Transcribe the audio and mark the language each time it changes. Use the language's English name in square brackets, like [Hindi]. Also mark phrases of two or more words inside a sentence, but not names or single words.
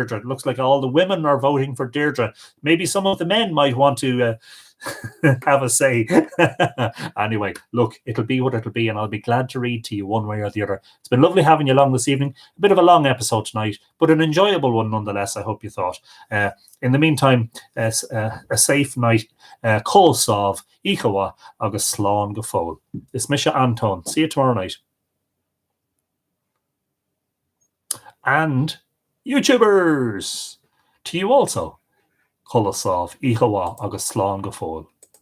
[English] It looks like all the women are voting for Deirdre. Maybe some of the men might want to have a say. Anyway, look, it'll be what it'll be, and I'll be glad to read to you one way or the other. It's been lovely having you along this evening. A bit of a long episode tonight, but an enjoyable one nonetheless, I hope you thought. In the meantime, a safe night. [Irish] Col Sov, Ikawa, agus Slán go fóil. [English] It's Misha Anton. See you tomorrow night. And YouTubers, to you also, [Irish] Col Sov, Ikawa, agus Slán go fóil.